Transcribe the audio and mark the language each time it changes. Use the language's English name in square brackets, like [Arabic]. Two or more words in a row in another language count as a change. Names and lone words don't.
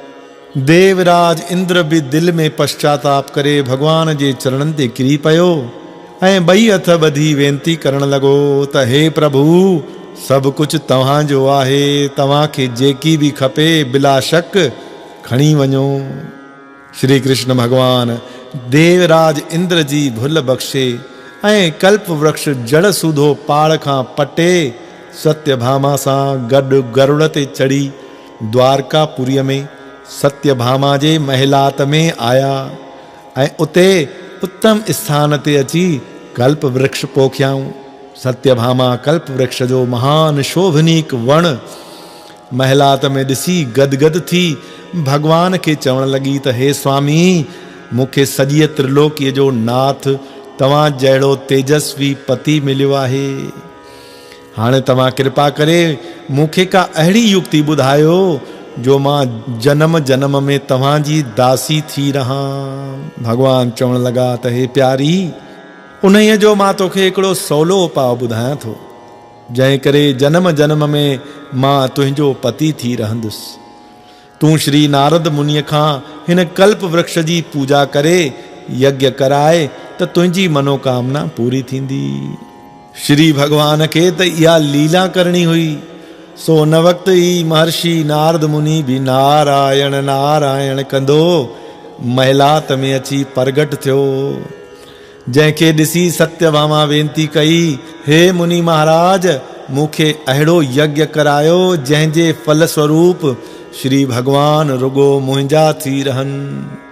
[Sindhi] देवराज इंद्र बि दिलि में पश्चाताप करे भगवान जे चरणनि ते किरी पियो ऐं ॿई हथ ॿधी वेनती करण लॻो त हे प्रभु, सभु कुझु तव्हांजो आहे, तव्हांखे जेकी बि खपे बिलाशक खणी वञो। श्री कृष्ण भगवान देवराज इंद्र जी भुल बख़्शे ऐं कल्प वृक्ष जड़ सूधो पाड़ खां पटे सत्यभामा सां गॾु गरुड़ ते चढ़ी द्वारकापुरीअ में सत्यभामा जे महिलात में आया ऐं उते उत्तम स्थान ते अची कल्प वृक्ष पोखियाऊं। सत्यभामा कल्प वृक्ष जो महान शोभनीक वण महिलात में ॾिसी गदगद थी भगवान खे चवण लॻी त हे स्वामी, मूंखे सॼीअ त्रिलोकीअ जो नाथ तव्हां जहिड़ो तेजस्वी पति मिलियो आहे। हाणे तव्हां कृपा करे मूंखे का अहिड़ी युक्ति ॿुधायो जो मां जन्म जन्म में तव्हांजी दासी थी रहां। भगवान चवण लॻा त हे प्यारी, उन्हीअ जो मां तोखे हिकिड़ो सवलो उपाउ ॿुधायां थो, जंहिं करे जन्म जन्म में मां तुंहिंजो पति थी रहंदुसि। तूं श्री नारद मुनीअ खां हिन कल्प वृक्ष जी पूजा करे यज्ञ कराए त तुंहिंजी मनोकामना पूरी थींदी। श्री भगवान खे त इहा लीला करणी हुई, सो उन वक़्तु ई महर्षि नारद मुनि बि नारायण नारायण कंदो महिलात में अची प्रगट थियो। जंहिंखे ॾिसी सत्यभामा वेनती कई, हे मुनि महाराज, मूंखे अहिड़ो यज्ञ करायो जंहिंजे फल स्वरूप श्री भगवान रुगो मुंहिंजा थी रहनि।